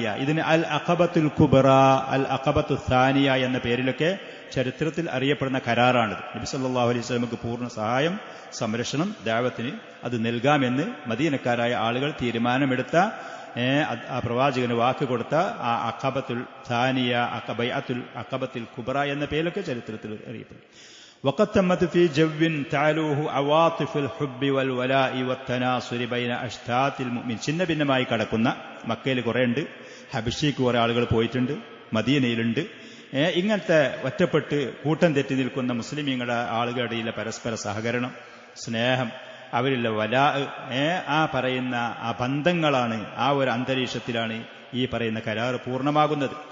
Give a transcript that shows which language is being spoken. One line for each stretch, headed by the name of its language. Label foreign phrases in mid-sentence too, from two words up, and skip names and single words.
Malayalam: ഇതിന് അൽ അഖബത്തുൽ കുബ്ര, അൽ അഖബത്തു സാനിയ എന്ന പേരിലൊക്കെ ചരിത്രത്തിൽ അറിയപ്പെടുന്ന കരാറാണിത്. നബി
Arabic: صلى الله عليه وسلم
Malayalam: പൂർണ്ണ സഹായം, സംരക്ഷണം, ദഅവത്തിന് അത് നൽകാമെന്ന് മദീനക്കാരായ ആളുകൾ തീരുമാനമെടുത്ത, ആ പ്രവാചകന് വാക്ക് കൊടുത്ത ആ അഖബത്തുൽ സാനിയ, ബൈഅത്തുൽ അഖബത്തുൽ കുബ്ര എന്ന പേരിലൊക്കെ ചരിത്രത്തിൽ അറിയപ്പെടും.
Arabic: وقد تمت في جو تعلوه عواطف الحب والولاء والتناصر بين أشتات المؤمن.
Malayalam: ചിന്ന ഭിന്നമായി കടക്കുന്ന, മക്കയിൽ കുറേ ഉണ്ട്, ഹബശിക്ക് കുറെ ആളുകൾ പോയിട്ടുണ്ട്, മദീനയിലുണ്ട്. ഇങ്ങനത്തെ ഒറ്റപ്പെട്ട് കൂട്ടം തെറ്റി നിൽക്കുന്ന മുസ്ലിമീങ്ങളുടെ ആളുകളുടെ ഇടയിലെ പരസ്പര സഹകരണം, സ്നേഹം, അവരിലെ വലാ, ആ പറയുന്ന ആ ബന്ധങ്ങളാണ്, ആ ഒരു അന്തരീക്ഷത്തിലാണ് ഈ പറയുന്ന കരാർ പൂർണ്ണമാകുന്നത്.